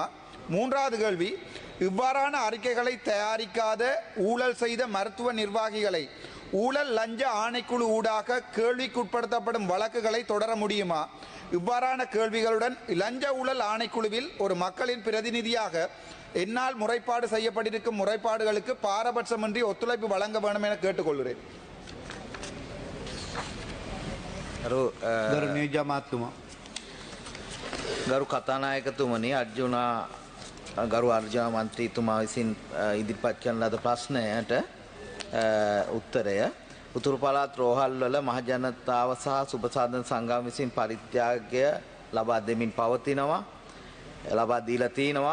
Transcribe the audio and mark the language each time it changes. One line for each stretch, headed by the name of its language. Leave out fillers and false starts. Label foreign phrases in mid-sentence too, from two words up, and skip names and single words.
Tamil: மூன்றாவது கேள்வி, இவ்வாறான அறிக்கைகளை தயாரிக்காத ஊழல் செய்த மருத்துவ நிர்வாகிகளை ஊழல் லஞ்ச ஆணைக்குழு ஊடாக கேள்விக்குட்படுத்தப்படும் வழக்குகளை தொடர முடியுமா? இவ்வாறான கேள்விகளுடன் லஞ்ச ஊழல் ஆணைக்குழுவில் ஒரு மக்களின் பிரதிநிதியாக என்னால் முறைப்பாடு செய்யப்பட்டிருக்கும் முறைப்பாடுகளுக்கு பாரபட்சமின்றி ஒத்துழைப்பு வழங்க வேண்டும் என கேட்டுக்கொள்கிறேன்.
Sinhala: ගරු කතානායකතුමනි, ගරු අර්ජුන මන්ත්‍රීතුමා විසින් ඉදිරිපත් කරන ලද ප්‍රශ්නයට උත්තරය, උතුරු පළාත් රෝහල්වල මහජනතාව සහ සුබසාධන සංගම් විසින් පරිත්‍යාගය ලබා දෙමින් පවතිනවා, ලබා දීලා තිනවා.